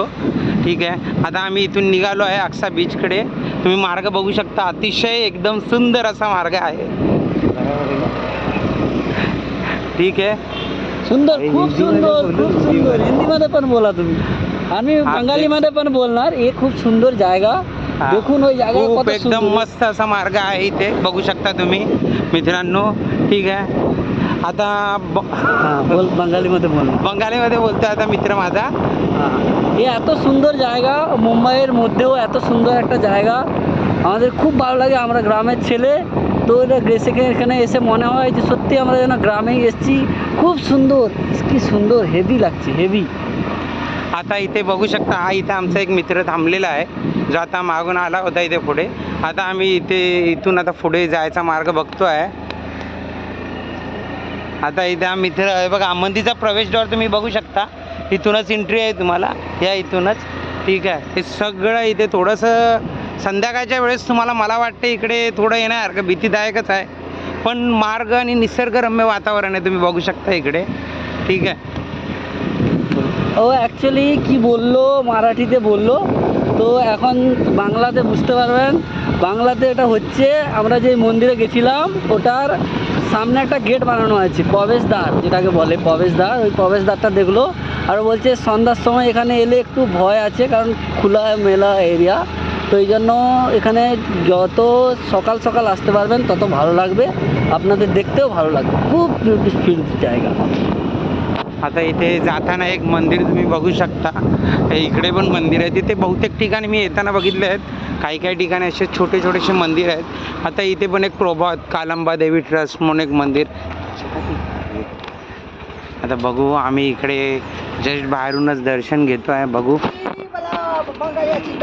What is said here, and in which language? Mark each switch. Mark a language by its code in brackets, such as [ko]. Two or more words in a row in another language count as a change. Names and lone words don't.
[mr] ठीक आहे, आता आम्ही इथून निघालो आहे अक्सा बीचकडे. तुम्ही मार्ग बघू शकता, अतिशय एकदम सुंदर असा मार्ग आहे. ठीक आहे, सुंदर, खूप सुंदर, खूप सुंदर. हिंदीमध्ये पण बोला तुम्ही, आम्ही बंगालीमध्ये पण बोलणार. हे खूप सुंदर जागा देखून [bn] ওই জায়গা [mr] खूप [bn] কত [mr] एकदम सुंदर. मस्त असा मार्ग आहे इथे बघू शकता तुम्ही मित्रांनो. ठीक आहे, आता बोल बंगालीमध्ये बोल. बंगालीमध्ये बोलतोय आता मित्र माझा. [bn] এই এত সুন্দর জায়গা, মুম্বাইয়ের মধ্যেও এত সুন্দর একটা জায়গা আমাদের খুব ভালো লাগে। আমরা গ্রামের ছেলে, তো এটা এখানে এসে মনে হয় যে সত্যি আমরা যেন গ্রামেই এসেছি। খুব সুন্দর, কি সুন্দর, হেভি লাগছে, হেভি। [mr] आता इथे बघू शकता, हा इथे आमचा एक मित्र थांबलेला आहे, जो आता मागून आला होता इथे पुढे. आता आम्ही इथून आता पुढे जायचा मार्ग बघतोय. आता इथे हा मित्र आहे बघा, मंदिरचा प्रवेशद्वार तुम्ही बघू शकता. इथूनच एंट्री आहे तुम्हाला, या इथूनच. ठीक आहे, हे सगळं इथे थोडंसं संध्याकाळच्या वेळेस तुम्हाला मला वाटतं इकडे थोडं येण्यासारखं भीतीदायकच आहे, पण मार्ग आणि निसर्गरम्य वातावरण आहे, तुम्ही बघू शकता इकडे. ठीक आहे, [bn] ও অ্যাকচুয়ালি কি বললো, মারাঠিতে বললো, তো এখন বাংলাতে বুঝতে পারবেন। বাংলাতে এটা হচ্ছে, আমরা যে মন্দিরে গেছিলাম ওটার সামনে একটা গেট বানানো আছে, প্রবেশদ্বার যেটাকে বলে প্রবেশদ্বার। ওই প্রবেশদ্বারটা দেখলো আর বলছে সন্ধ্যার সময় এখানে এলে একটু ভয় আছে, কারণ [en] খোলা মেলা এরিয়া, [bn] তো এই জন্য এখানে যত সকাল সকাল আসতে পারবেন তত ভালো লাগবে, আপনাদের দেখতেও ভালো লাগবে। খুব বিউটিফুল জায়গা। [mr] आता इथे जाताना एक मंदिर तुम्ही बघू शकता. इकडे पण मंदिर आहे, तिथे बहुतेक ठिकाणी मी येताना बघितले आहेत, काही काही ठिकाणी असे छोटे छोटेसे मंदिर आहेत. आता इथे पण एक प्रभात कालंबा देवी ट्रस्ट म्हणून एक मंदिर. आता बघू, आम्ही इकडे जस्ट बाहेरूनच दर्शन घेतो आहे.